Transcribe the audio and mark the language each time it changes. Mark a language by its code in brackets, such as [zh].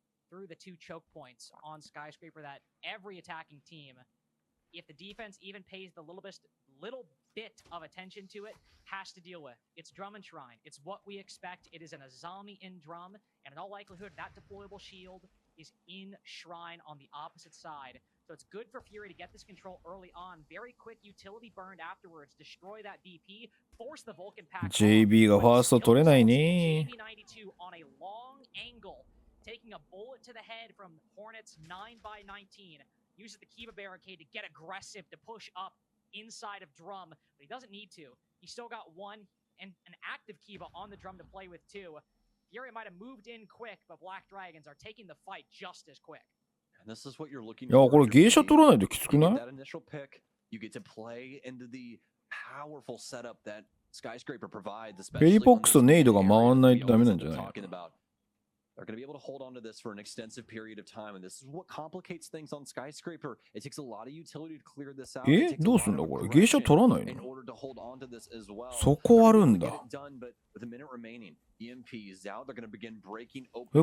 [en] Through the 2 choke points on Skyscraper that every attacking team, if the defense even pays the little bit of attention to it, has to deal with. It's Drum and Shrine. It's what we expect. It is an Azami in Drum, and in all likelihood, that deployable shield is in Shrine on the opposite side. So it's good for Fury to get this control early on. Very quick utility burned afterwards. Destroy that DP. Force the Vulcan pack. [ja] JB がファースト取れないね。 [en] JB92 on a long angle. Taking a bullet to the head from Hornets 9x19, uses the Kiva barricade to get aggressive to push up inside of Drum, but he doesn't need to. He's still got one and an active Kiva on the Drum to play with too. Fury might have moved in quick, but BlackDragons are taking the fight just as quick. And this is what you're looking [ja] いやこれ芸者取らないときつくない？ [en] That initial pick, you get to play into the powerful setup that Skyscraper provides. [ja] ペリポックスとネイドが回んないとダメなんじゃない？ [en] They're going to be able to hold on to this for an extensive period of time, and this is what complicates things on Skyscraper. It takes a lot of utility to clear this out. [ja] どうすんだこれ？芸者取らないの？ [en] In order to hold on to this as well. [ja] そこあるんだ。 [en] Done, but with a minute remaining, EMP is out. They're going to begin breaking open.